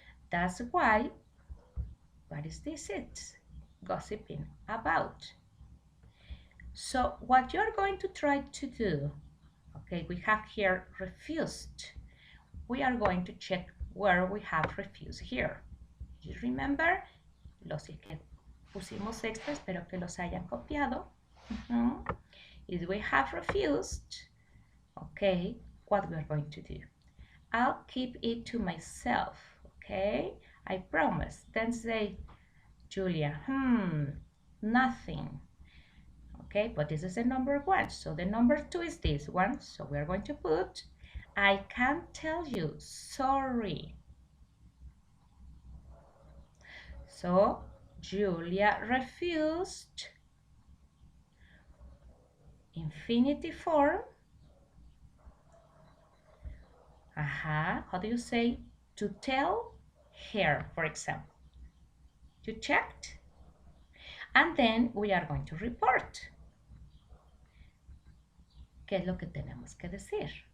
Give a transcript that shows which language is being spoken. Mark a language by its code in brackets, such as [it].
[en] That's why, what is this? It's gossiping about. So what you're going to try to do, okay, we have here refused. We are going to check where we have refused here. You remember? [es] Los que pusimos extra, espero que los hayan copiado. [en] If we have refused, okay, what we are going to do? I'll keep it to myself, okay? I promise. Then say, Julia, nothing. Okay, but this is the number 1. So the number 2 is this one. So we're going to put, I can't tell you, sorry. So Julia refused. Infinitive form. How do you say to tell her, for example? You checked? And then we are going to report. [es] ¿Qué es lo que tenemos que decir?